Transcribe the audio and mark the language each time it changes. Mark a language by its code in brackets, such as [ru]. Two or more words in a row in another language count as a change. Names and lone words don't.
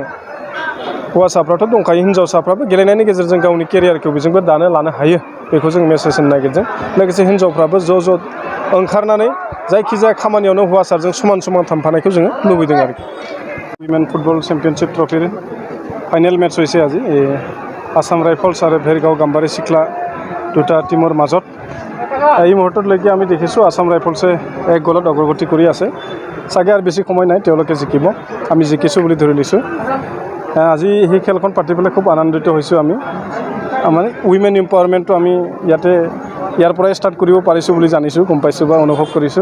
[brx] हौवासाफ्राथ' दंखायो, हिन्जावसाफ्राबो गेलेनायनि गेजेरजों गावनि केरियारखौ बेजोंबो दानो लानो हायो बेखौ जों मेसेज होनो नागिरदों। लोगोसे हिन्जावफ्राबो ज' ओंखारनानै जायखिजाया खामानियावनो हौवासाजों समान समान थांफानायखौ जोङो लुबैदों आरोखि। [en] women football championship trophyৰ final match [as] হৈছে আজি আসাম ৰাইফলছ আৰু ভেৰগাঁও গাম্বাৰী চিখলা দুটা টিমৰ মাজত। এই মুহূৰ্তলৈকে আমি দেখিছোঁ আসাম ৰাইফলছে 1 গলত অগ্ৰগতি কৰি আছে। চাগে আৰু বেছি সময় নাই, তেওঁলোকে জিকিব, আমি জিকিছোঁ বুলি ধৰি লৈছোঁ। আজি সেই খেলখন পাতি পেলাই খুব আনন্দিত হৈছোঁ আমি। মানে [en] women empowermentটো [as] আমি ইয়াৰ পৰাই ষ্টাৰ্ট কৰিব পাৰিছোঁ বুলি জানিছোঁ, গম পাইছোঁ বা অনুভৱ কৰিছোঁ।